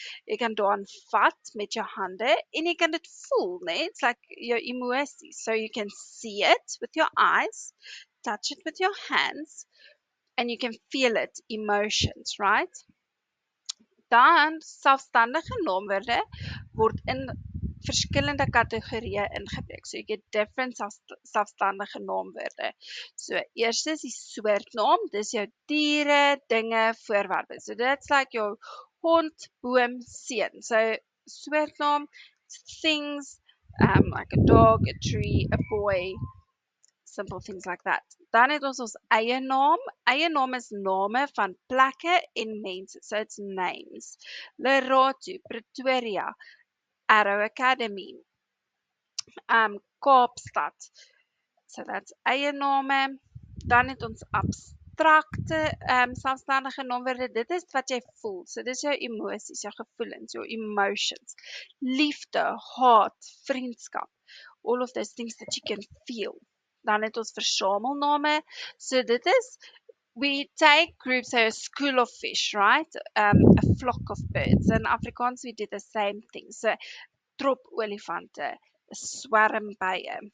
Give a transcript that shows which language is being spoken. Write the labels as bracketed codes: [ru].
[af] Jy kan daaraan vat met jou hande en jy kan dit voel, né? [en] It's like your emosies. So you can see it with your eyes, touch it with your hands, and you can feel it, emotions, right? [af] Dan selfstandige naamwoorde word in verskillende kategorieë ingebreek. [en] So you get different [af] selfstandige naamwoorde. So eerst is die soortnaam, dis jou diere, dinge, voorwerpe. [en] So that's like your hond, boom, seun. So soortnaam, things, like a dog, a tree, a boy, simple things like that. [af] Dan het ons eie naam. Eie naam is name van plekke en mense. [en] So it's names. Leratu, Pretoria, Arrow Academy, Kaapstad. So that's eie name. [af] Dan het ons abstrakte selfstandige naamwoorde. Dit is wat jy voel. So dis jou emosies, jou gevoelens, [en] your emotions. [af] Liefde, haat, vriendskap. [en] All of those things that you can feel. [af] Dan het ons versamelname. So dit is, [en] we take groups, so a school of fish, right? A flock of birds. In Afrikaans we do the same thing. [af] So trop olifante, [en] a swarm bye.